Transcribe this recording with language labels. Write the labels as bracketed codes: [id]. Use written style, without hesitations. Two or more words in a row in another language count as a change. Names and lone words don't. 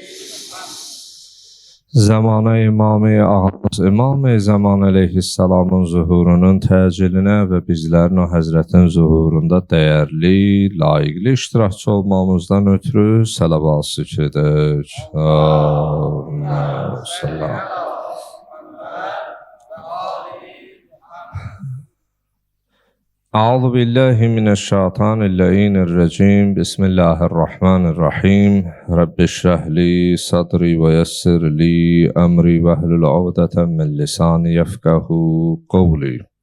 [az] Zamanı İmam-ı Ağamız İmam-ı Zaman əleyhissalamın zuhurunun təcillinə və bizlərin o həzrətin zuhurunda dəyərli, layiqli iştirakçı olmamızdan ötürü sələvat çəkək. [ar] اللهم صل. أعوذ بالله من الشيطان اللعين الرجيم بسم الله الرحمن الرحيم رب اشرح لي صدري ويسر لي أمري واحلل عقدة من لساني يفقهوا قولي